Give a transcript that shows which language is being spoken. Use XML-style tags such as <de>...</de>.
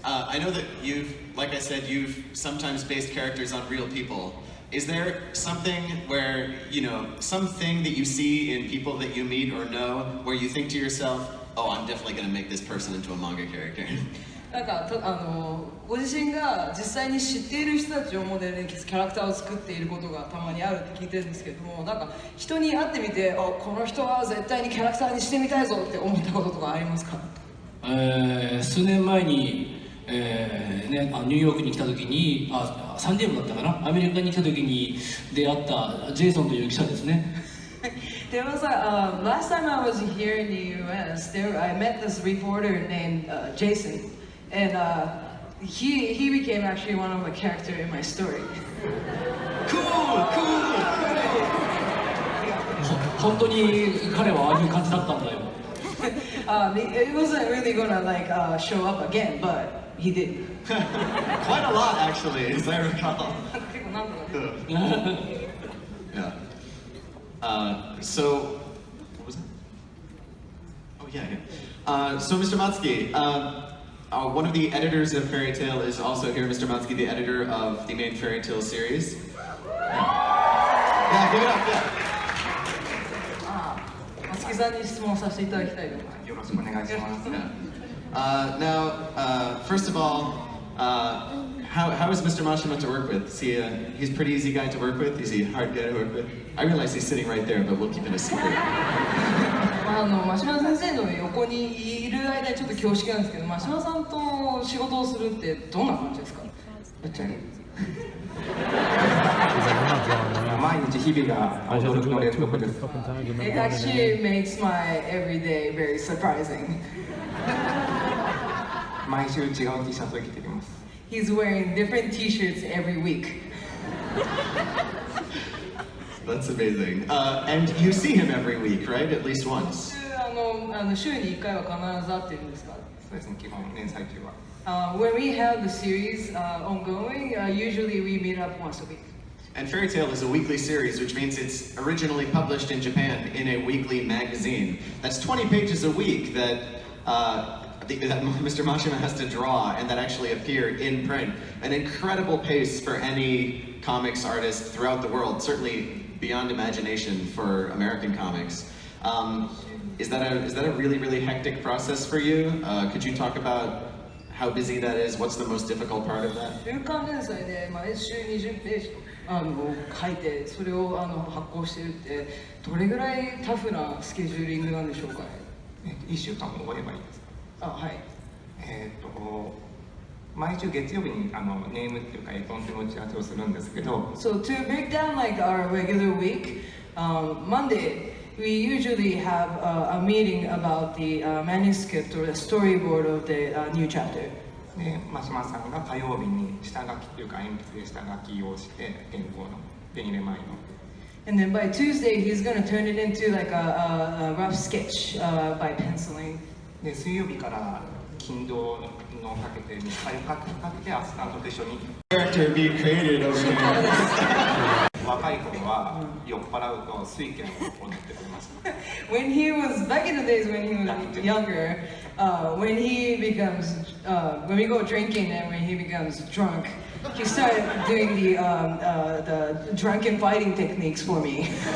<en>I know that like I said, you've sometimes based characters on real people. Is there something where, something that you see in people that you meet or know where you think to yourself, oh, I'm definitely going to make this person into a manga character?</en> <ja>なんかご自身が実際に知っている人たちをモデルにキャラクターを作っていることがたまにあるって聞いてるんですけれども、なんか人に会ってみて、この人は絶対にキャラクターにしてみたいぞって思ったこととかありますか？数年前に、ニューヨークに来た時にサンディエゴだったかな、アメリカに来た時に出会ったジェイソンという記者ですね。</ja> <en>There was last time I was here in the U.S., I met this reporter named Jason, and he became actually one of the characters in my story. Cool!</en> <ja>本当に彼はああいう感じだったんだよ。</ja> <en>It wasn't really gonna show up again, but he did. Quite a lot, actually, as I recall. Yeah. So, what was that? Oh yeah. So, Mr. Matsuki, one of the editors of Fairy Tail is also here. Mr. Matsuki, the editor of the main Fairy Tail series. Yeah, give it up. Yeah.</en> <ja>松木さんに質問させていただきたいと思います。よろしくお願いします。</ja> <en>Now, first of all, how is Mr. Mashima to work with? He's a pretty easy guy to work with? Is he a hard guy to work with? I realize he's sitting right there, but we'll keep it a secret.</en> <ja>真島先生の横にいる間にちょっと恐縮なんですけど、真島さんと仕事をするってどんな感じですか？ぶっちゃけ。毎日日々が驚きの連続です。</ja> <en>It actually makes my everyday very surprising.</en> <ja>毎週違う T シャツを着てきます。</ja> <en>He's wearing different T-shirts every week. That's amazing. And you see him every week, right? At least once.</en> <ja>週に1回は必ず会ってるんですか？そうですね、基本連載中は。</ja> <en>When we have the series ongoing, usually we meet up once a week. And Fairy Tail is a weekly series, which means it's originally published in Japan in a weekly magazine. That's 20 pages a week that Mr. Mashima has to draw and that actually appear in print. An incredible pace for any comics artist throughout the world, certainly beyond imagination for American comics. Is that a really, really hectic process for you? Could you talk about how busy that is? What's the most difficult part of that?</en> <ja>週刊連載で毎週20ページ書いてそれを発行してるってどれぐらいタフなスケジューリングなんでしょうかね。 1週間も終わればいいですか？はい。毎週月曜日にネームっていうか絵コンテの打ち合わせをするんですけど、</ja> <en>So to break down like our regular week, Monday we usually have a meeting about the manuscript or the storyboard of the new chapter.</en> <ja>で真島さんが火曜日に下書きっていうか鉛筆で下書きをして原稿ので2年前の。</ja> <en>And then by Tuesday he's going to turn it into like a rough sketch by penciling.</en> <ja>で水曜日から金土のかけて3回かけてアシスタントと一緒に</ja> <en>Character being created over there.</en> <ja>若い頃は酔っ払うと水拳を踊ってくれました。</ja> <en>When he was back in the days when he was younger, when we go drinking and when he becomes drunk, he started doing the drunken fighting techniques for me.</en>